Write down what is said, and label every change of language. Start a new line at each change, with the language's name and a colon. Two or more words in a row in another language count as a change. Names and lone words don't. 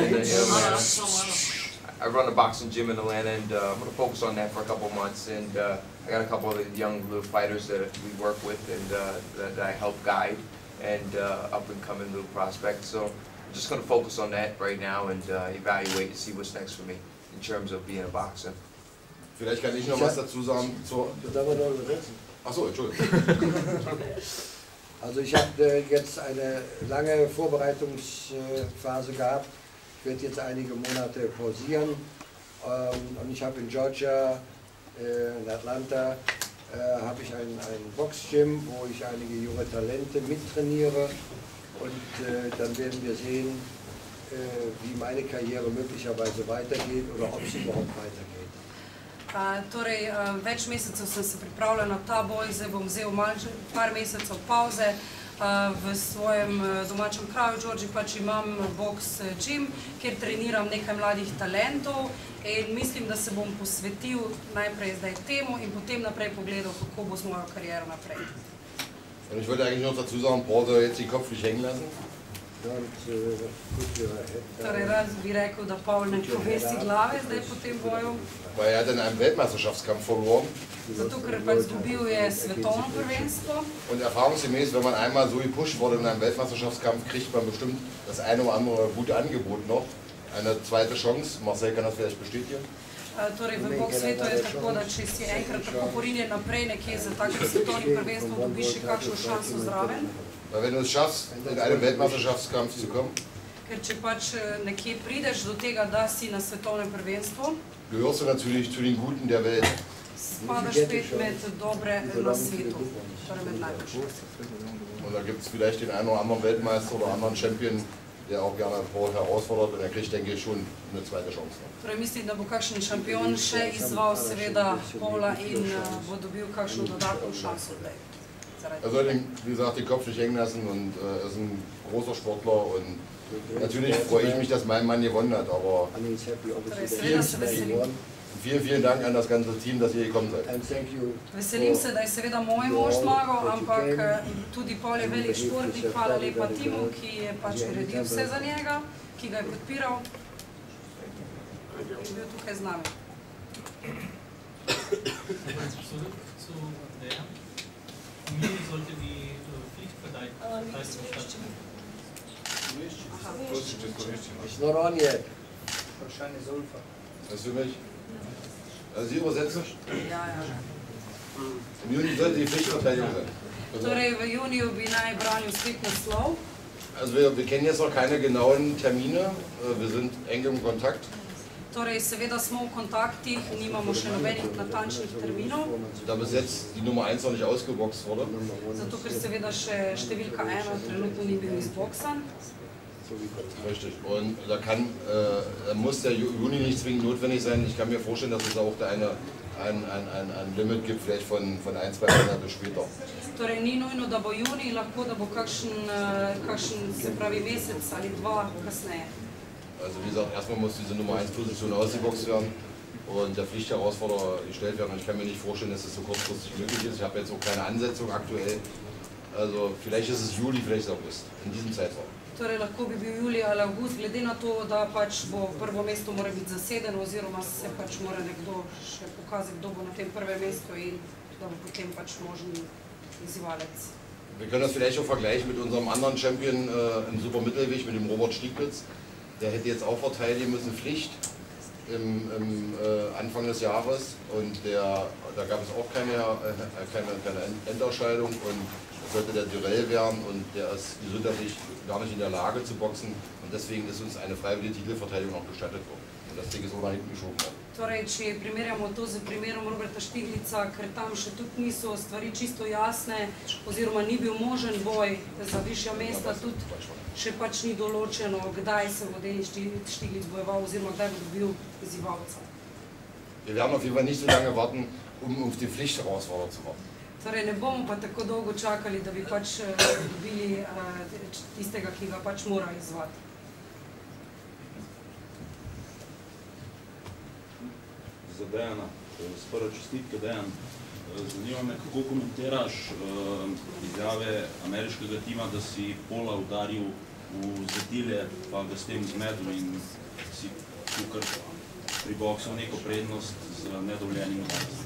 English: I run a boxing gym in Atlanta, and I'm going to focus on that for a couple months. And I got a couple of young little fighters that we work with and that I help guide, and up and coming little prospects. So I'm just going to focus on that right now and evaluate and see what's next for me in terms of being a boxer.
German: Vielleicht kann ich noch was dazu sagen. Achso, Entschuldigung. Also ich habe jetzt eine lange Vorbereitungsphase gehabt. Ich werde jetzt einige Monate pausieren. Und ich habe in Georgia, in Atlanta, habe ich ein Boxgym, wo ich einige junge Talente mittrainiere. Und dann werden wir sehen, wie meine Karriere möglicherweise weitergeht oder ob es überhaupt weitergeht.
Slovenian: Torej, več mesecev sem se pripravljala na ta boj, zdaj bom vzel par mesecev pauze. V svojem domačem kraju, v Georgiji, pač imam boks gym, kjer treniram nekaj mladih talentov in mislim, da se bom posvetil najprej zdaj temu in potem naprej pogledal, kako bo z mojo kariero naprej.
German: Und ich wollte eigentlich noch dazu sagen, Paul soll jetzt den Kopf nicht hängen lassen.
Slovenian: Torej, rad bi rekel, da Paul ne povesi glave zdaj po tem boju.
German: Weil er hat in einem Weltmeisterschaftskampf verloren.
Slovenian: Zato, ker pač izgubil je svetovno prvenstvo.
German: Und erfahrungsgemäß, wenn man einmal so gepusht wurde in einem Weltmeisterschaftskampf, kriegt man bestimmt das eine oder andere gute Angebot noch. Eine zweite Chance. Marcel kann das vielleicht bestätigen.
Slovenian: Torej, v boks svetu je tako, da če si enkrat tako porinjen naprej nekje za takim svetovnim prvenstvom, dobiš še kakšno šanso zraven.
German: Weil wenn du es schaffst, in einem Weltmeisterschaftskampf zu kommen,
Slovenian: ker če pač nekje prideš do tega, da si na svetovnem prvenstvu,
German: gehörst du natürlich zu den Guten der Welt.
Slovenian: Spadaš spet med dobre na svetu, torej med najboljšimi.
German: Und da gibt es vielleicht den einen oder anderen Weltmeister oder anderen Champion, der auch gerne Paul herausfordert, und er kriegt, denke ich, schon eine zweite Chance.
Slovenian: Torej, mislim, da bo kakšen šampion še izzval seveda Paula in bo dobil kakšno dodatno šanso.
German: Er soll den, wie gesagt, den Kopf nicht hängen lassen, und er ist ein großer Sportler, und natürlich freue ich mich, dass mein Mann gewonnen hat, aber vielen Dank an das ganze Team, dass ihr gekommen seid.
Slovenian: Veselim se, da je seveda moj mož zmagal, ampak tudi Paul je velik športnik, hvala lepa timu, ki je pač uredil vse za njega, ki ga je podpiral in je bil tukaj z nami.
German: Mir sollte die Pflichtverteidigung stattfinden.
English: It's not on yet.
German: Das ist für mich. Also Sie übersetzen? Ja. Im Juni sollte die Pflichtverteidigung sein.
Slovenian: Torej, v juniju bi naj branil spet naslov.
German: Also wir kennen jetzt noch keine genauen Termine, wir sind eng im Kontakt.
Slovenian: Torej, seveda smo v kontaktih, nimamo še nobenih natančnih terminov.
German: Da bis jetzt die Nummer 1 noch nicht ausgeboxt wurde.
Slovenian: Zato, ker seveda še številka 1 trenutno ni bil izboksan.
German: Richtig. Und da muss der Juni nicht zwingend notwendig sein. Ich kann mir vorstellen, dass es auch ein Limit gibt, vielleicht von 1-2 Monaten später.
Slovenian: Torej, ni nujno, da bo junij, lahko da bo kakšen, se pravi, mesec ali dva kasneje.
German: Also wie gesagt, erstmal muss diese Nummer 1 Position ausgeboxt werden und der Pflichtherausforderer gestellt werden. Und ich kann mir nicht vorstellen, dass das so kurzfristig möglich ist. Ich habe jetzt auch keine Ansetzung aktuell. Also vielleicht ist es Juli, vielleicht ist es August, in diesem Zeitraum.
Slovenian: Torej, lahko bi bil julij ali avgust, glede na to, da pač bo prvo mesto mora biti zasedeno, oziroma se pač mora nekdo še pokazati, kdo bo na tem prvem mestu in da bo potem pač možen izzivalec.
German: Wir können das vielleicht auch vergleichen mit unserem anderen Champion im Supermittelgewicht, mit dem Robert Stieglitz. Der hätte jetzt auch verteidigen müssen, Pflicht im Anfang des Jahres, und da gab es auch keine Endausscheidung, und das sollte der Duell werden, und der ist gesundheitlich gar nicht in der Lage zu boxen, und deswegen ist uns eine freiwillige Titelverteidigung auch gestattet worden. Und das Ding ist auch nach hinten geschoben worden.
Slovenian: Torej, če primerjamo to z primerom Roberta Štiglica, ker tam še tudi niso stvari čisto jasne, oziroma ni bil možen boj za višja mesta, tudi še pač ni določeno, kdaj se bo Denis Štiglic bojeval, oziroma kdaj bo dobil izzivalca.
German: Wir werden auf jeden Fall nicht so lange warten, auf die Pflichtherausforderer zu warten.
Slovenian: Torej, ne bomo pa tako dolgo čakali, da bi pač dobili tistega, ki ga pač mora izzvati. Za Dejana, sprva čestitke Dejan. Zanima me, kako komentiraš izjave ameriškega tima, da si Pola udaril v zatilje, pa ga s tem zmedel in si tukaj priboksal neko prednost z nedovoljenim udarcem.